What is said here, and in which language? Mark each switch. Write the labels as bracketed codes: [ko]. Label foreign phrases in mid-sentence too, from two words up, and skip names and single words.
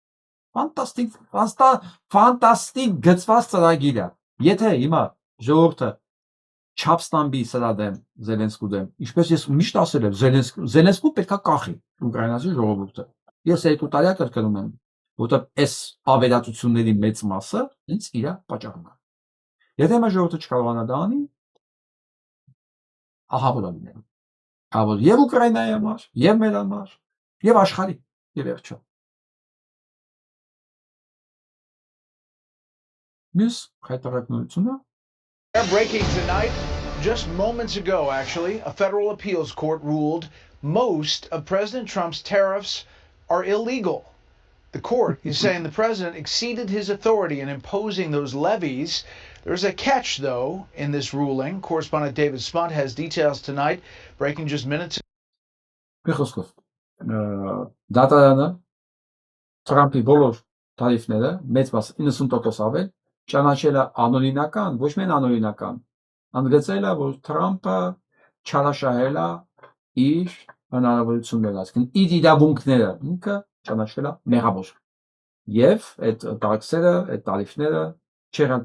[hy] Ֆանտաստիկ գծված ծրագիր է։ Եթե հիմա ժողովուրդը չապստամբի սրա դեմ, Զելենսկու դեմ, ինչպես ես միշտ ասել եմ, Զելենսկու պետքա կախի ուկրաինացի ժողովուրդը։ Ես 2 տարի կրկնում եմ, որտեղ այս ավերածությունների մեծ մասը ինձ իր պատճառում է։ Եթե հիմա ժողովուրդը չկարողանա դա անի, ահա որ լինի։ Ահա եւ Ուկրաինայի համար, եւ մեր համար, եւ աշխարհի, եւ վերջո։ Մյուս հայտարարությունը [en] Breaking tonight, just moments ago actually, a federal appeals court ruled most of President Trump's tariffs are illegal. The court is saying the president exceeded his authority in imposing those levies. There's a catch, though, in this ruling. Correspondent David Spunt has details tonight, breaking just minutes. [hy] Դատարանը Թրամփի բոլոր տարիֆները մեծ մասը 90% ավել ճանաչել է անօրինական, ոչ միայն անօրինական, ընդգծել է, որ Թրամփը չարաշահել է իր հնարավորությունները, այսինքն իր իրավունքները ինքը ճանաչվել է մեղավոր։ Եվ այդ տաքսերը, այդ տարիֆները չեղան